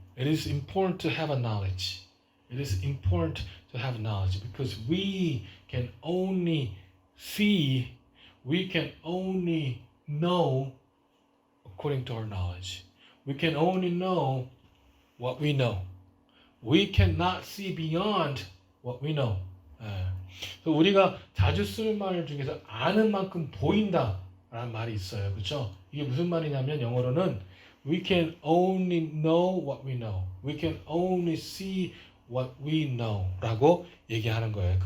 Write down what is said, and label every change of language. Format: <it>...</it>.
<en>It is important to have a knowledge. It is important to have knowledge because we can only see, we can only know according to our knowledge. We can only know what we know. We cannot see beyond what we know.</en> <ko>우리가 자주 쓰는 말 중에서 아는 만큼 보인다라는 말이 있어요. 그렇죠? 이게 무슨 말이냐면 영어로는</ko> <en>we can only know what we know. We can only see what we know</en> <ko>라고 얘기하는 거예요.</ko>